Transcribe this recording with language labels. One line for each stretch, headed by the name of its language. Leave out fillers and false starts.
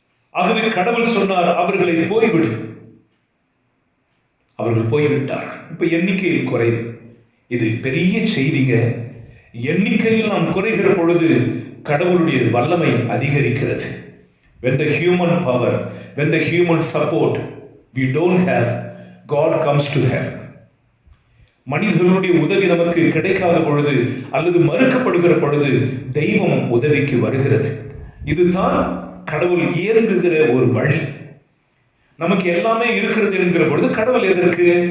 Tamil: ஆகவே கடவுள் சொன்னார், அவர்களை போய்விடு. அவர்கள் போய்விட்டார். இப்ப எண்ணிக்கையில் குறைவு. இது பெரிய செய்திங்க. எண்ணிக்கையில் நாம் குறைகிற பொழுது கடவுளுடைய வல்லமை அதிகரிக்கிறது.
English: When the human power, when the human support we don't have, God comes to help.
Tamil: மனிதர்களுடைய உதவி நமக்கு கிடைக்காத பொழுது அல்லது மறுக்கப்படுகிற பொழுது தெய்வம் உதவிக்கு வருகிறது. இதுதான் கடவுள் இயங்குகிற ஒரு வழி. நமக்கு எல்லாமே இருக்கிறது என்கிற பொழுது கடவுள் எதற்கு?